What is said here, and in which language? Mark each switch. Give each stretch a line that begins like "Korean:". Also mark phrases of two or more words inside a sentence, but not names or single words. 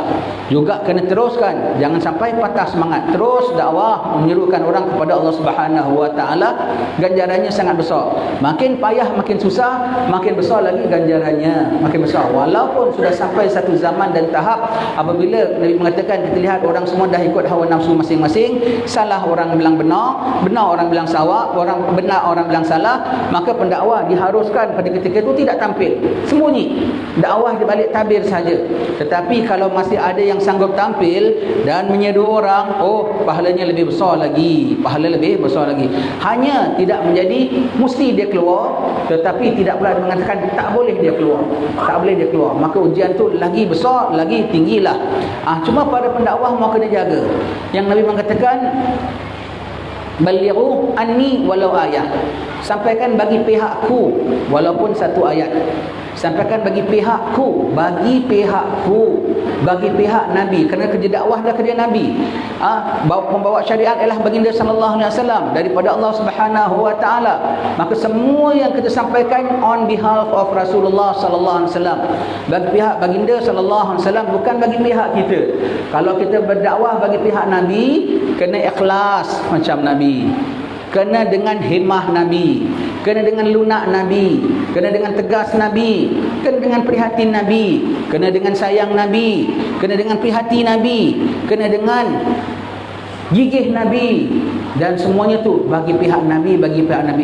Malay: Juga kena teruskan, jangan sampai patah semangat. Terus dakwah, menyerukan orang kepada
Arabic: الله سبحانه وتعالى,
Malay: ganjarannya sangat besar. Makin payah, makin susah, makin besar lagi ganjarannya, makin besar. Walaupun sudah sampai satu zaman dan tahap apabila Nabi mengatakan, kita lihat orang semua dah ikut hawa nafsu masing-masing, salah orang bilang benar, benar orang bilang salah, benar orang bilang salah, maka pendakwah diharuskan pada ketika itu tidak tampil, sembunyi, dakwah di balik tabir saja. Tetapi kalau masih ada yang sanggup tampil dan menyeru orang, pahalanya lebih besar lagi, hanya tidak menjadi Jadi mesti dia keluar, tetapi tidak pula mengatakan tak boleh dia keluar. Tak boleh dia keluar. Maka ujian tu lagi besar, lagi tinggilah. Cuma pada pendakwah mau kena jaga. Yang Nabi mengatakan
Arabic: بلغوا عني ولو آية.
Malay: Sampaikan bagi pihakku walaupun satu ayat. Sampaikan bagi pihakku, bagi pihak Nabi, kerana kerja dakwah adalah kerja Nabi. Pembawa syariat ialah baginda
Arabic: صلى الله عليه وسلم
Malay: daripada
Arabic: الله سبحانه وتعالى.
Malay: Maka semua yang kita sampaikan
English: on behalf of
Arabic: رسول الله صلى الله عليه وسلم,
Malay: bagi pihak baginda
Arabic: صلى الله عليه وسلم,
Malay: bukan bagi pihak kita. Kalau kita berdakwah bagi pihak Nabi, kena ikhlas macam Nabi, kena dengan himah Nabi, kena dengan lunak Nabi, kena dengan tegas Nabi, kena dengan prihatin Nabi, kena dengan sayang Nabi, kena dengan prihati Nabi, kena dengan gigih Nabi, dan semuanya tu bagi pihak Nabi, bagi pihak Nabi.